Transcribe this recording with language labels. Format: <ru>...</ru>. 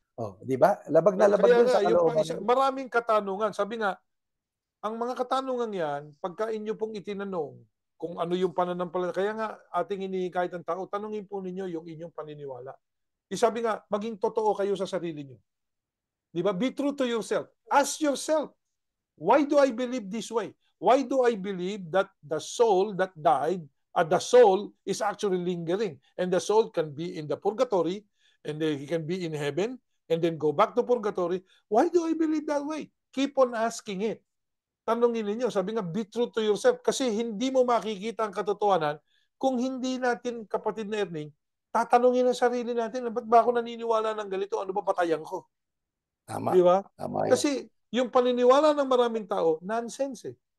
<tl>Oh, di ba? Labag na labag dun sa kalooban. Maraming katanungan. Sabi nga, ang mga katanungan yan, pagka inyo pong itinanong kung ano yung pananampalataya, kaya nga ating hinihikayat ng tao, tanungin po ninyo yung inyong paniniwala. Sabi nga, maging totoo kayo sa sarili nyo. Di ba?</tl> <en>Be true to yourself. Ask yourself, why do I believe this way? Why do I believe that the soul that died, the soul is actually lingering, and the soul can be in the purgatory, and then he can be in heaven, and then go back to purgatory? Why do I believe that way? Keep on asking it.</en> <tl>Tanungin ninyo, sabi nga,</tl> <en>be true to yourself.</en> <tl>Kasi hindi mo makikita ang katotohanan kung hindi natin, kapatid na Erning, tatanungin ang sarili natin, ba't ba ako naniniwala ng ganito? Ano ba patayan ko? Tama. Di ba? Tama yun. Kasi yung paniniwala ng maraming tao, nonsense eh.</tl>